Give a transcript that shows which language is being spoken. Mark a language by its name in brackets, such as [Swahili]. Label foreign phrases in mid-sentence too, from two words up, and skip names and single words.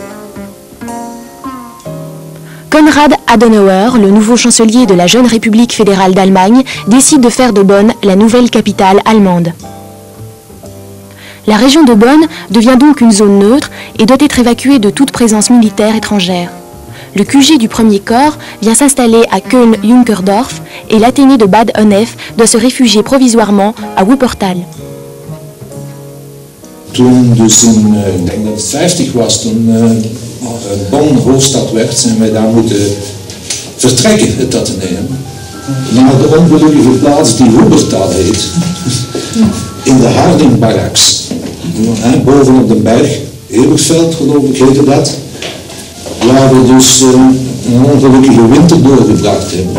[French] Konrad Adenauer, le nouveau chancelier de la jeune République fédérale d'Allemagne, décide de faire de Bonn la nouvelle capitale allemande. La région de Bonn devient donc une zone neutre et doit être évacuée de toute présence militaire étrangère. Le QG du premier corps vient s'installer à Köln-Junkerdorf et l'Athénée de Bad Honnef doit se réfugier provisoirement à Wuppertal. [Dutch] Toen dus in 1950 was, toen Bonn hoofdstad werd, zijn wij daar moeten vertrekken, het Atheneum, naar de ongelukkige plaats die Wuppertal heet, in de Harding-barracks, boven op de berg, Ebersveld geloof ik heette dat, waar we dus een ongelukkige winter doorgebracht hebben.